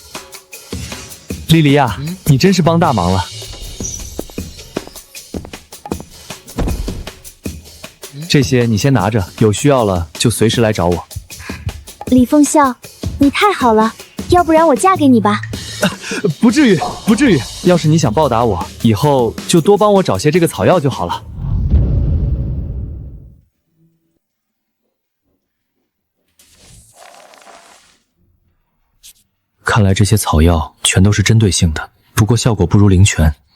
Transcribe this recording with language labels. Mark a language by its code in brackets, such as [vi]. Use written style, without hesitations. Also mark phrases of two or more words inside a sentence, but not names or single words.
[zh] 莉莉亞，你真是幫大忙了。這些你先拿着，有需要了就隨時來找我。李鳳笑，你太好了，要不然我嫁給你吧。不至於，不至於。要是你想報答我，以後就多幫我找些這個草藥就好了。看來這些草藥全都是針對性的，不過效果不如靈泉。